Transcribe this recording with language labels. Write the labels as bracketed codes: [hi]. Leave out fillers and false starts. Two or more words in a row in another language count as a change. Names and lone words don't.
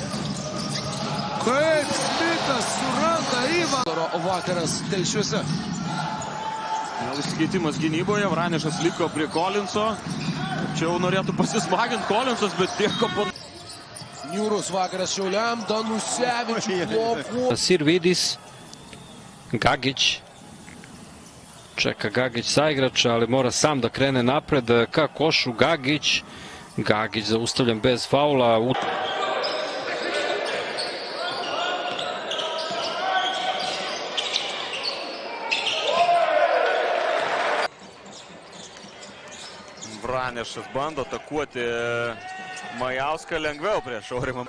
[lt] Kaip Smitas suranda Ivano vakaras Telšiuose. Išsikeitimas gynyboje, Vranešas liko prie Kolinso. Čia jau norėtų pasismaginti Kolinsas, bet tiek opon... Niūrus vakaras Šiauliam, Danusevičius. Sirvidis, Gagić. [sr] Čeka Gagić saigrača, ali mora sam da krene napred ka košu. Gagić zaustavljen bez faula. [lt] Vranešas bando atakuoti Majauską lengviau prieš Aurimą.